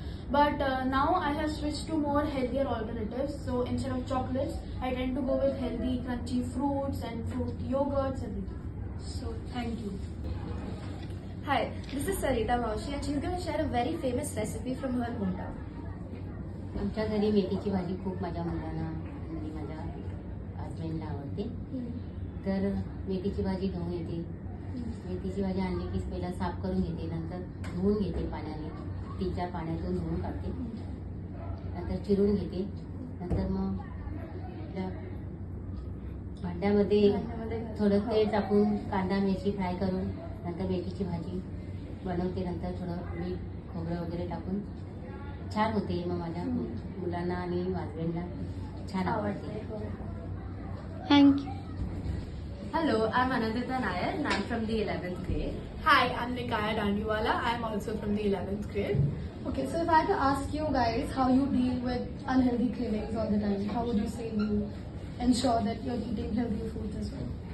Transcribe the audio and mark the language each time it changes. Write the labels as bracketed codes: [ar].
[en] But now I have switched to more healthier alternatives. So instead of chocolates, I tend to go with healthy crunchy fruits and fruit yogurts, everything. So thank you. Hi, this is Sarita Maushi and she's going to share a very famous recipe from her hometown. [mr] आमच्या घरी मेथीची भाजी खूप माझ्या मुलांना आणि माझ्या हजबंडला आवडते. तर मेथीची भाजी धुवून येते. मेथीची भाजी आणली की पहिला साफ करून घेते, नंतर धुवून घेते पाण्याने, 3-4 पाण्यातून धुवून काढते, नंतर चिरून घेते, नंतर मग भांड्यामध्ये थोडं तेल टाकून कांदा मिरची फ्राय करून नंतर मेथीची भाजी बनवते. नंतर थोडं मीठ खोबरं वगैरे टाकून छान होते. मग माझ्या मुलांना आणि हजबंडला छान आवडते. [en] Thank you. Hello, I'm Anandita Nair and I'm from the 11th grade. Hi, I'm Nikaya Dandiwala. I'm also from the 11th grade. Okay, so if I had to ask you guys how you deal with unhealthy cravings all the time, how would you say you ensure that you're eating healthy foods as well?